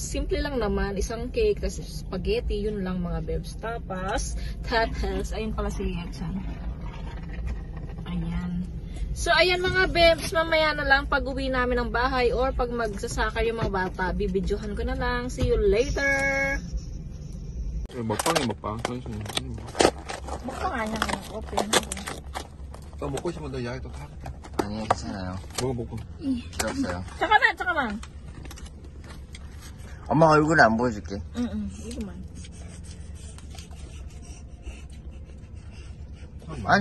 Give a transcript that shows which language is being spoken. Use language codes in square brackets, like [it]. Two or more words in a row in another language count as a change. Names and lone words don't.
[tl] Simple lang naman, isang cake, tapos spaghetti, yun lang mga bebs. Tapos, ayun pala si Yetsan. Ayan. So, ayan mga bebs, mamaya na lang pag uwi namin ng bahay or pag magsasakar yung mga bata, bibidyohan ko na lang. See you later! [ko] 먹방. [tl] Bukta nga niya ngayon, open. [ko] 또 먹고 싶으면 너 이야기 또 하겠다. 아니요, 괜찮아요. 먹어. 필요 없어요. 잠깐만. 엄마 얼굴은 안 보여줄게. 이거만. 아니.